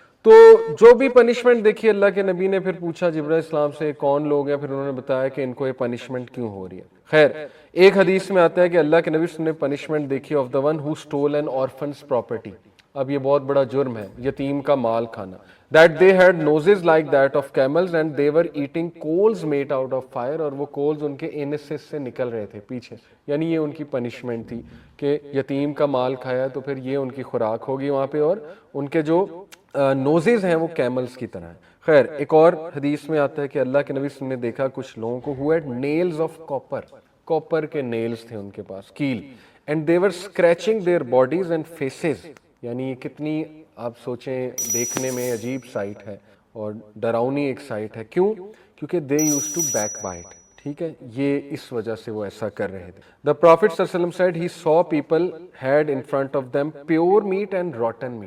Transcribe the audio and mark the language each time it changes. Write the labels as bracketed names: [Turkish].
[Urdu] تو جو بھی پنشمنٹ دیکھی اللہ کے نبی نے پھر پوچھا جبرائیل السلام سے کون لوگ ہیں، پھر انہوں نے بتایا کہ ان کو یہ پنشمنٹ کیوں ہو رہی ہے. خیر ایک حدیث میں آتا ہے کہ اللہ کے نبی نے پنشمنٹ دیکھی [English] Of the one who stole an orphan's property. [Urdu] اب یہ بہت بڑا جرم ہے یتیم کا مال کھانا. [English] That they had noses like that of camels and they were eating coals made out of fire. [Urdu] اور وہ کولز ان کے انسس سے نکل رہے تھے پیچھے. یعنی یہ ان کی پنشمنٹ تھی کہ یتیم کا مال کھایا تو پھر یہ ان کی خوراک ہوگی وہاں پہ، اور ان کے جو نوزز ہیں وہ کیملز کی طرح ہیں. خیر ایک اور حدیث میں آتا ہے کہ اللہ کے نبی نے دیکھا کچھ لوگوں کو [English] who had nails of copper. [Urdu] Copper کے نیلز تھے ان کے پاس، کیل. [English] And they were scratching their bodies and faces. [Urdu] یعنی یہ کتنی آپ سوچیں دیکھنے میں عجیب سائٹ ہے اور ڈراؤنی ایک سائٹ ہے. کیوں؟ کیونکہ [English] They use to backbite. [Urdu] ٹھیک ہے، یہ اس وجہ سے وہ ایسا کر رہے تھے. [English] The prophet صلی اللہ علیہ وسلم said he saw people had in front of them pure meat and rotten meat.